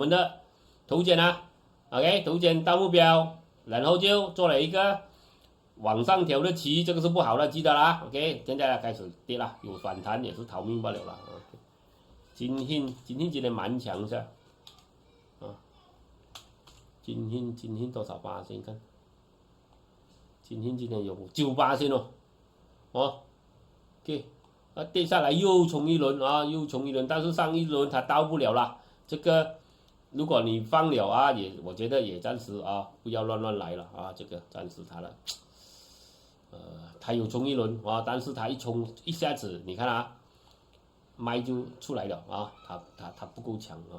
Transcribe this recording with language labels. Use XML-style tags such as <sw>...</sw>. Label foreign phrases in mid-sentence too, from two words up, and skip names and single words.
<zh>們的頭肩啊 ，OK， 頭肩到目標，然後就做了一個往上調的旗，這個是不好的，記得啦 ，OK， 現在開始跌了，有反彈也是逃命不了了。今天今天蠻強的今天多少%？看，今天有 9%OK。跌下來又衝一輪但是上一輪它到不了啦。這個如果你放了啊，我覺得也暫時不要亂來了啊。這個暫時它了，它有衝一輪但是它一衝一下子，你看啊，賣就出來了啊，它不夠強啊。</zh>